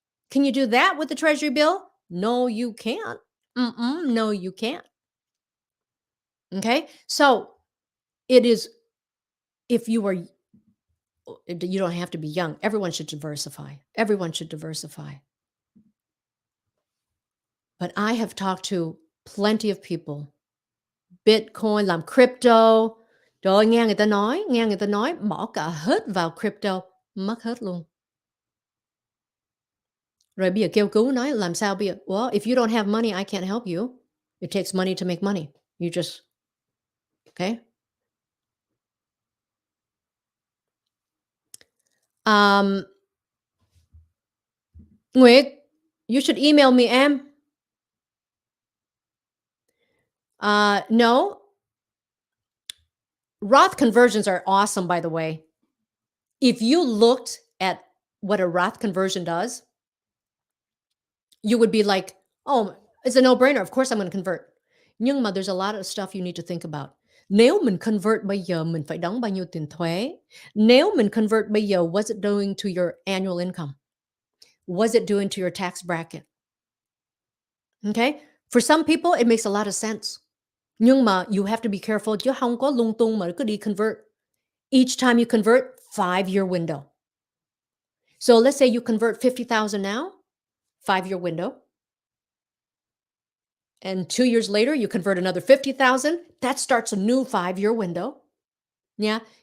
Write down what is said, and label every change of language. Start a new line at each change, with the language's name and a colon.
English: Can you do that with the treasury bill? No, you can't. No, you can't. Okay. So it is, if you are, you don't have to be young. Everyone should diversify. Everyone should diversify. But I have talked to plenty of people.
Vietnamese: Bitcoin, làm crypto. Trời ơi, nghe người ta nói bỏ cả hết vào crypto, mất hết luôn. Rồi bây giờ kêu cứu nói làm sao bây giờ?
English: Well, if you don't have money, I can't help you. It takes money to make money. You just, okay? Um, Nguyệt, you should email me, em. No. Roth conversions are awesome, by the way. If you looked at what a Roth conversion does, you would be like, oh, it's a no-brainer. Of course I'm going to convert.
Vietnamese: Nhưng mà
English: there's a lot of stuff you need to think about.
Vietnamese: Nếu mình convert bây giờ, mình phải đóng bao nhiêu tiền thuế? Nếu mình convert bây giờ,
English: what's it doing to your annual income? What's it doing to your tax bracket? Okay? For some people, it makes a lot of sense.
Vietnamese: Nhưng mà
English: you have to be careful
Vietnamese: chứ không có lung tung mà cứ đi convert.
English: Each time you convert, 5-year window. So let's say you convert 50,000 now, 5-year window. And 2 years later, you convert another 50,000. That starts a new 5-year window. Yeah.